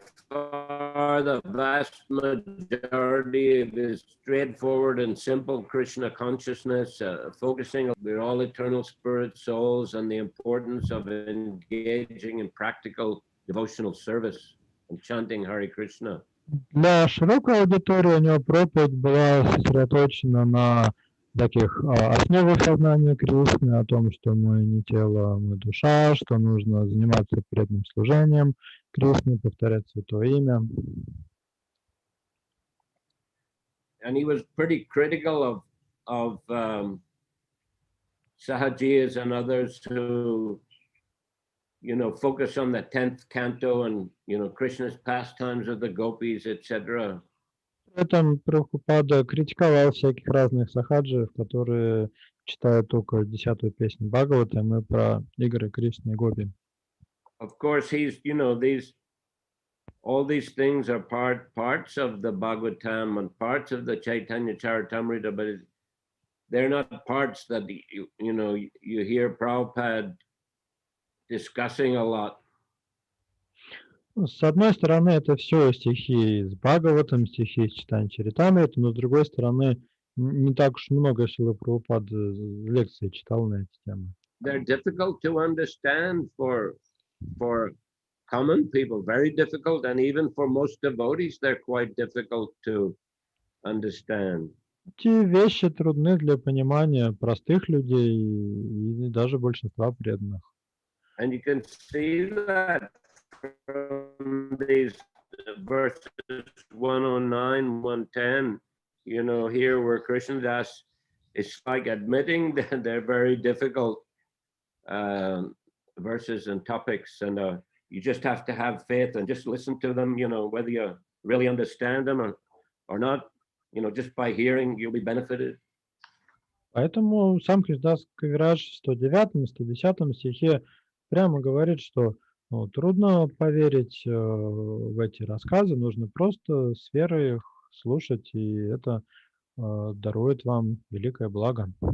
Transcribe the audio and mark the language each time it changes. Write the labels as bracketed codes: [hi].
[en] The vast majority of is straightforward and simple Krishna consciousness, focusing on we're all eternal spirit souls and the importance of engaging in practical devotional service and chanting Hare Krishna. [ru] Для широкой аудитории у него проповедь была сосредоточена на таких основах сознания Кришны, о том, что мы не тело, мы душа, что нужно заниматься преданным служением Кришне, повторять Святое Имя. [en] And he was pretty critical of Sahajiyas and others who, focus on the 10th canto and, Krishna's pastimes of the gopis, etc. [ru] При этом Прабхупада критиковал всяких разных сахаджиев, которые читают только 10-ю песню Бхагаватам и про игры Кришны и Гопи. [en] Of course, he's, all these things are parts of the Bhagavatam and parts of the Chaitanya Charitamrita, but they're not parts that, you hear Prabhupada discussing a lot. [ru] С одной стороны, это все стихи из Бхагаватам, стихи из Чайтаньи Чаритамриты, но с другой стороны, не так уж много Шрила Прабхупад лекций читал на эти темы. [en] They're difficult to understand for common people, very difficult, and even for most devotees, they're quite difficult to understand. [ru] Эти вещи трудны для понимания простых людей и даже большинства преданных. [en] And you can see that from these verses 109, 110, here where Krishnadas is like admitting that they're very difficult verses and topics, and you just have to have faith and just listen to them, whether you really understand them or not, just by hearing, you'll be benefited. [ru] Поэтому сам Кришнадас Кавирадж в 109 и 110 стихе прямо говорит, что трудно поверить в эти рассказы, нужно просто с верой их слушать, и это дарует вам великое благо.